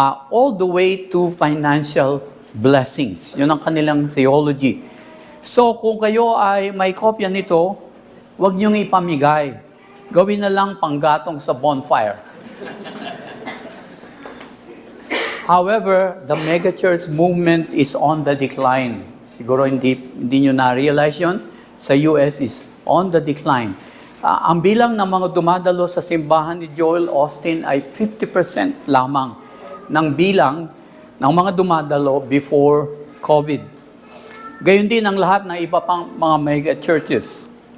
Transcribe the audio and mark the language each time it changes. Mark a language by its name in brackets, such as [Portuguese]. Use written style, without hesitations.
[English] All the way to financial blessings. [Filipino] Yun ang kanilang theology. So kung kayo ay may kopya nito, huwag niyong ipamigay. Gawin na lang panggatong sa bonfire. [English] However, the megachurch movement is on the decline. [Filipino] Siguro hindi nyo na-realize yun. Sa US [English] is on the decline. [Filipino] Ang bilang ng mga dumadalo sa simbahan ni Joel Austin ay 50% lamang ng bilang ng mga dumadalo before COVID. Gayon din ang lahat ng iba pang mga mega churches.